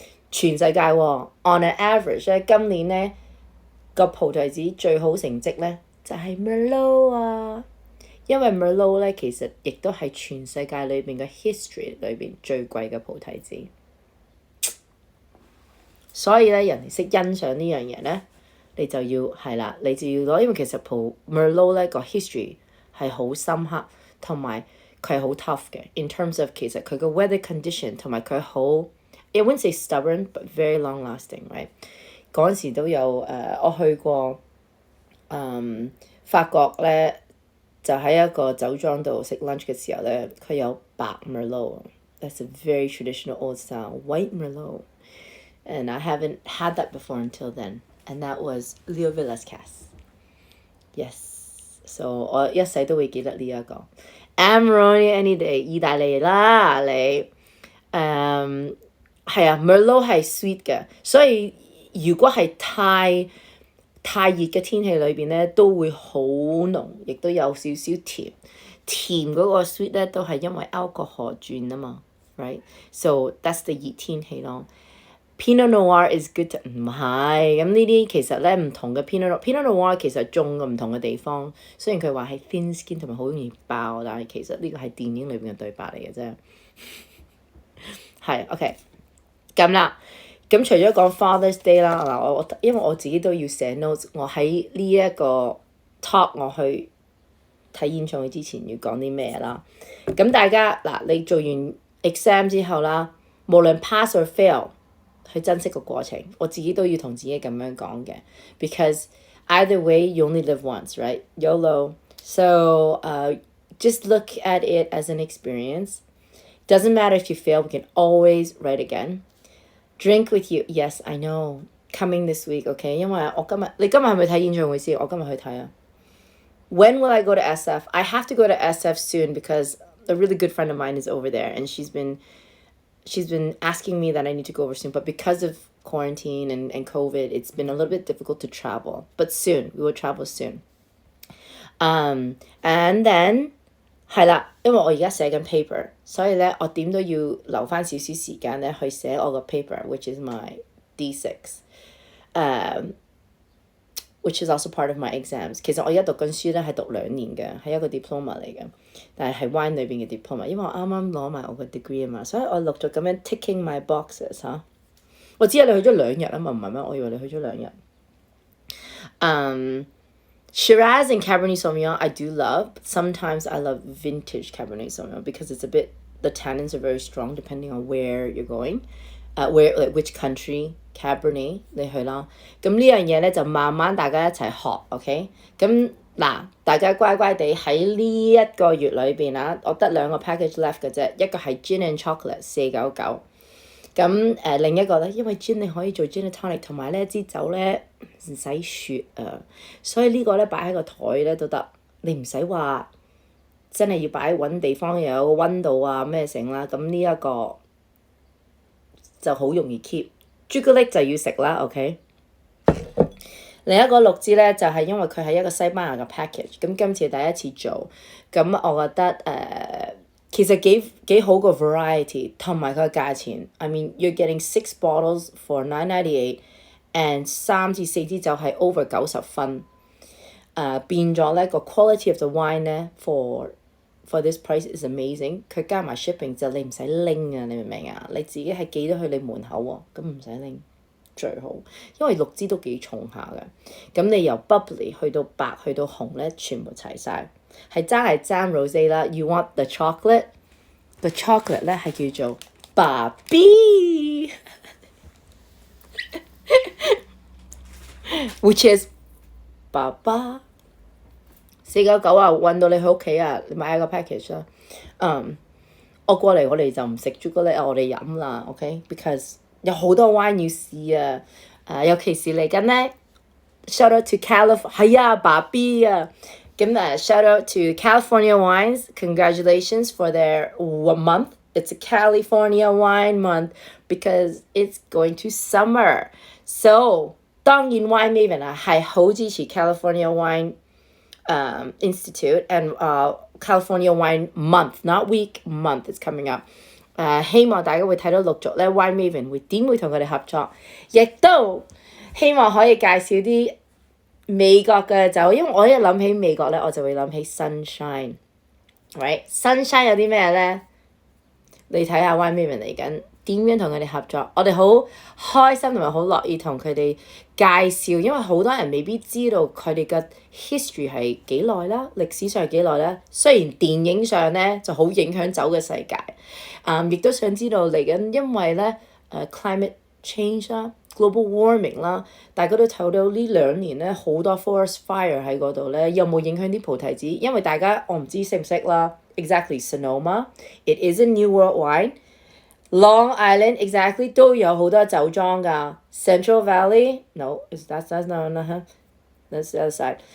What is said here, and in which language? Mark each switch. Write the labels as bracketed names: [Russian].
[Chinese] 全世界喎， [English] on an average [Chinese] 咧，今年咧個葡提子最好成績咧就係 Merlot 啊，因為 Merlot 咧其實亦都係全世界裏邊嘅 history 裏邊最貴嘅葡提子，所以咧人哋識欣賞呢樣嘢咧，你就要係啦，你就要攞，因為其實Merlot 咧個 history 係好深刻。同埋佢係好 tough 嘅 [English] in terms of [Chinese] 其實佢個 weather condition 同埋佢好 [English] I wouldn't say stubborn but very long lasting right [Chinese] 嗰陣時都有我去過法國咧就喺一個酒莊度食 lunch 嘅時候咧佢有白 Merlot [English] that's a very traditional old style white Merlot and I haven't had that before until then and that was Leo Villascas yes so [Chinese] 我一世都會記得呢一個 Amarone [English] any day [Chinese] 意大利啦你係啊 Merlot 係 sweet 嘅，所以如果係太熱嘅天氣裏邊咧都會好濃，亦都有少少甜嗰個 sweet 咧都係因為 alcohol 轉啊嘛 [English] right so that's the [Chinese] 熱天氣咯。 [English] Pinot Noir is good [Chinese] 唔係咁呢啲其實咧唔同嘅 Pinot Noir 其實種嘅唔同嘅地方，雖然佢話係 [English] thin skin [Chinese] 同埋好容易爆，但係其實呢個係電影裏邊嘅對白嚟嘅啫。係 OK 咁啦，咁除咗講 Father's Day 啦，嗱我因為我自己都要寫 notes， 我喺呢一個 talk 我去睇演唱會之前要講啲咩啦。咁大家嗱你做完 exam 之後啦，無論 [English] pass or fail。 [Chinese] 去珍惜個過程，我自己都要同自己咁樣講嘅 [English] because either way you only live once right YOLO so just look at it as an experience doesn't matter if you fail we can always write again drink with you yes I know coming this week okay [Chinese] 因為你今日係咪睇演唱會先？我今日去睇啊 [English] when will I go to SF I have to go to SF soon because a really good friend of mine is over there and she's been asking me that I need to go over soon, but because of quarantine and COVID, it's been a little bit difficult to travel. But soon, we will travel soon. And then, [Chinese] 係啦，因為我而家寫緊 paper， 所以咧我點都要留翻少少時間咧去寫我個 paper, [English] which is my D6. Which is also part of my exams. [Chinese] 其實我而家讀緊書咧係讀2年嘅，係一個 diploma 嚟嘅，但係 wine 裏邊嘅 diploma， 因為我啱啱攞埋我個 degree 啊嘛，所以我陸續咁樣 [English] ticking my boxes [Chinese] 嚇。我知你去咗2日啊嘛，唔係咩？我以為你去咗2日。 [English] Shiraz and Cabernet Sauvignon I do love, but sometimes I love vintage Cabernet Sauvignon because it's a bit, the tannins are very strong depending on where you're going, where like which country. [Chinese] Cabernet 你去啦，咁呢樣嘢咧就慢慢大家一齊學 ，OK？咁嗱，大家乖乖地喺呢一個月裏邊啊，我得2個 package left 嘅啫，一個係 gin and chocolate 499，咁另一個咧，因為 gin 你可以做 gin and tonic， 同埋咧支酒咧唔使雪啊，所以呢個咧擺喺個台咧都得，你唔使話真係要擺揾地方又有個溫度啊咩成啦，咁呢一個就好容易 keep。朱古力就要食啦 ，OK？ 另一個綠枝咧就係因為佢係一個西班牙嘅 package， 咁今次第一次做，咁我覺得其實幾好個 variety， 同埋佢嘅價錢。 [English] I mean you're getting 6 bottles for $9.98 and [Chinese] 3至4支酒係 [English] over 90分。 [Chinese] 變咗咧個 [English] quality of the wine [Chinese] 咧 [English] for this price is amazing。 [Chinese] 佢加埋 shipping 就你唔使拎啊，你明唔明啊？你自己係寄咗去你門口喎，咁唔使拎。最好，因為綠枝都幾重下嘅。咁你由 bubbly 去到白去到紅咧，全部齊晒。係爭 rosé 啦。 [English] You want the chocolate？The chocolate [Chinese] 咧係叫做爸 [English] B， which is [Chinese] 爸爸。 499啊，運到你去屋企啊，你買一個 package 啦。我過嚟我哋就唔食朱古力啊，我哋飲啦 ，OK？Because 有好多 wine 要試啊，尤其是嚟緊咧 ， [English] shout out to California， [Chinese] 係啊，爸 B 啊，咁shout out to California wines， [English] congratulations for their month. It's a California wine month because it's going to summer. So [Chinese] 當然 [English] Wine Maven [Chinese] 啊係好支持 [English] California Wine Institute and California Wine Month, not week, month is coming up. [Chinese] 希望大家會睇到陸續咧 Wine Maven 會同佢哋合作，亦都希望可以介紹啲美國嘅酒，因為我一諗起美國咧，我就會諗起 sunshine， right？ sunshine 有啲咩咧？你睇下 Wine Maven 嚟緊點樣同佢哋合作，我哋好開心同埋好樂意同佢哋介紹，因為好多人未必知道佢哋嘅 history 係幾耐啦，歷史上係幾耐啦。雖然電影上咧就好影響酒嘅世界，亦都想知道嚟緊，因為咧climate change 啦、global warming 啦，大家都睇到呢2年咧好多 forest fire 喺嗰度咧，有冇影響啲菩提子？因為大家我唔知識唔識啦。 [English] Exactly, [Chinese] Sonoma. [English] It is a New World wine. Long Island, exactly [Chinese] 都有好多酒莊㗎。 [English] Central Valley, no, that's not that's the other side.